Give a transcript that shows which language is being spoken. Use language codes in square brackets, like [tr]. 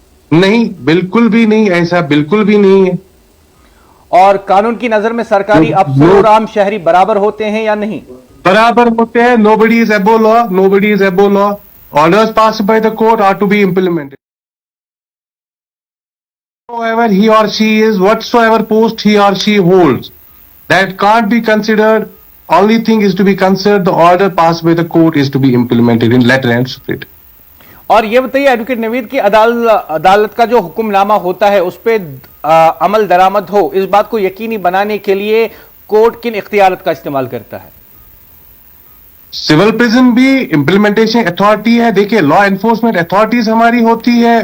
[hi] नहीं, बिल्कुल भी नहीं, ऐसा बिल्कुल भी नहीं है। और कानून की नजर में सरकारी अफसर और आम शहरी बराबर होते हैं या नहीं? बराबर होते हैं। [en] Nobody is above law, nobody is above law. Orders passed by the court are to be implemented. Whatsoever he or she is, whatsoever post he or she holds, that can't be considered. Only thing is to be considered, the order passed by the court is to be implemented in letter and spirit. [hi] और ये बताइए advocate Naveed की अदालत का जो हुक्मनामा होता है उस पर अमल दरामद हो, इस बात को यकीनी बनाने के लिए कोर्ट किन इख्तियारत का इस्तेमाल करता है? सिविल प्रिजन भी इम्प्लीमेंटेशन अथॉरिटी है। देखिए, लॉ एनफोर्समेंट अथॉरिटीज हमारी होती है।